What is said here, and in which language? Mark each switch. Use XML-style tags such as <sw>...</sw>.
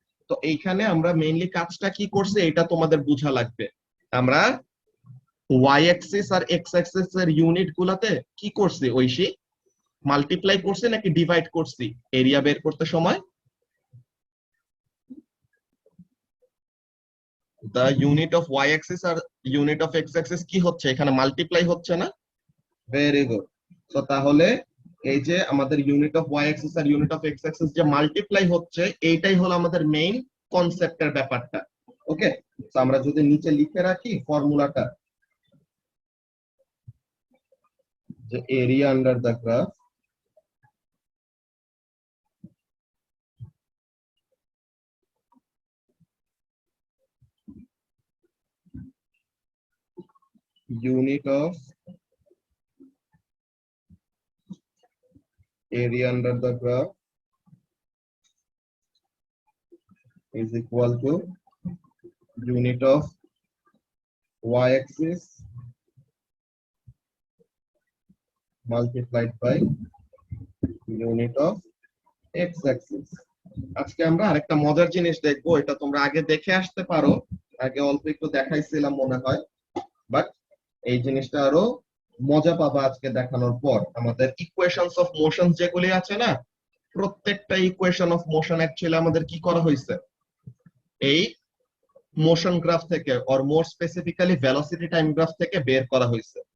<bn>তো এইখানে আমরা মেইনলি কাজটা কি করছি এটা তোমাদের বোঝা লাগবে। আমরা ওয়াই অ্যাক্সিস আর এক্স অ্যাক্সিস এর ইউনিট গুলাতে কি করছি, ঐশী মাল্টিপ্লাই করছি নাকি ডিভাইড করছি এরিয়া বের করতে সময়?</bn> <en>the unit of y axis</en> <bn>আর</bn> <en>unit of x axis</en> <bn>কি হচ্ছে এখানে মাল্টিপ্লাই হচ্ছে না? Very good. সো তাহলে এই যে আমাদের</bn> <en>unit of y axis</en> <bn>আর</bn> <en>unit of x axis</en> <bn>যে মাল্টিপ্লাই হচ্ছে, এইটাই হলো আমাদের মেইন কনসেপ্টের ব্যাপারটা। ওকে, তো আমরা যদি নিচে লিখে রাখি ফর্মুলাটা, যে</bn> <en>Area under the graph unit of area under the graph is equal to unit of y-axis multiplied by unit of x-axis।</en> <bn>আজকে আমরা আরেকটা মজার জিনিস দেখবো, এটা তোমরা আগে দেখে আসতে পারো, আগে অল্প একটু দেখাইছিলাম মনে হয়, বাট এই জিনিসটা আরো মজা পাবা আজকে দেখানোর পর। আমাদের ইকুয়েশনস অফ মোশন যেগুলি আছে না, প্রত্যেকটা ইকুয়েশন অফ মোশন অ্যাকচুয়ালি আমাদের কি করা হয়েছে এই মোশন গ্রাফ থেকে,</bn> <en>or more specifically</en> <bn>velocity time graph থেকে বের করা হয়েছে।</bn>